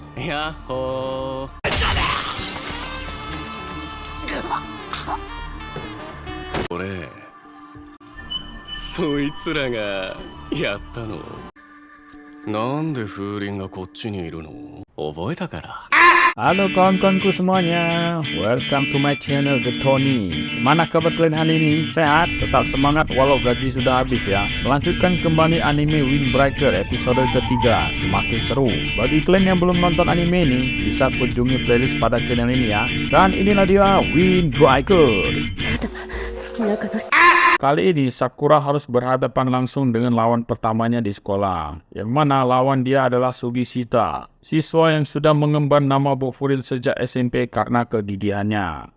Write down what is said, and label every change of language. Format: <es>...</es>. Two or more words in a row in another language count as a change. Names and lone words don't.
<ja>やっほー。俺、そいつらがやったの？なんで風鈴がこっちにいるの？覚えたから。</ja> <id>Halo kawan-kawanku semuanya,</id> <en>welcome to my channel The Tony.</en> <id>Gimana kabar kalian hari ini? Sehat? Tetap semangat walau gaji sudah habis ya. Melanjutkan kembali anime Windbreaker episode ketiga, semakin seru. Bagi kalian yang belum nonton anime ini, bisa kunjungi playlist pada channel ini ya. Dan inilah dia Windbreaker. Kali ini Sakura harus berhadapan langsung dengan lawan pertamanya di sekolah, yang mana lawan dia adalah Sugishita, siswa yang sudah mengemban nama Bofuril sejak SMP karena kegigihannya.</id>